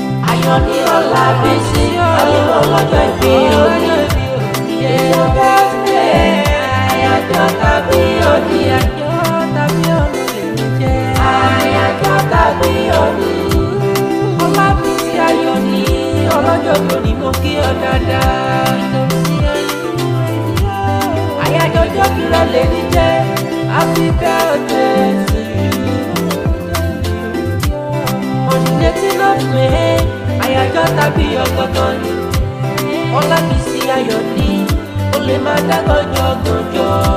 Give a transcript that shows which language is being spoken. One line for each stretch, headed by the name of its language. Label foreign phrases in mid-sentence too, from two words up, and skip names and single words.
Yoruba: Ayọ̀ ni ọlá bí sí, ayọ̀ lọ́jọ́ ìbí òní.
English: It's your birthday,
Yoruba: àyájọ́ tàbí òní. Àyájọ́ tàbí òní. Ọlá bí sí ayọ̀ ni, ọlọ́jọ́ òní mo kí ọ dáadáa. Àyájọ́ ọjọ́ bí rẹ lè ní jẹ́,
English: happy birthday to you. On the eighteen of May,
Yoruba: àyájọ́ tàbí ọgọ́gọ́ ni. Ọlá bí sí ayọ̀ ni, o lè máa dá gànjọ́ gànjọ́.